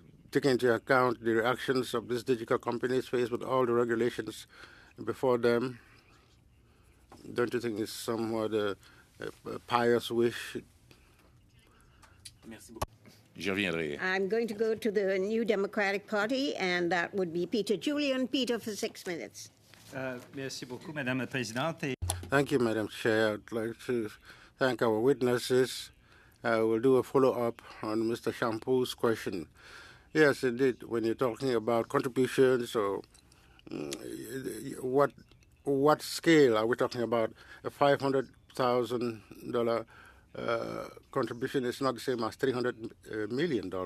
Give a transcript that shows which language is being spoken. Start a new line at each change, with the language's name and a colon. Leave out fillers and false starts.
English: Taking into account the reactions of these digital companies faced with all the regulations before them, don't you think it's somewhat a pious wish?
French: J'y reviendrai.
English: I'm going to go to the New Democratic Party, and that would be Peter Julian. Peter, for 6 minutes.
French: Merci beaucoup, Madame la Présidente.
English: Thank you, Madam Chair. I'd like to thank our witnesses. We'll do a follow-up on Mr. Shampoo's question. Yes, indeed, when you're talking about contributions, or what scale are we talking about? A $500,000 contribution is not the same as $300 million.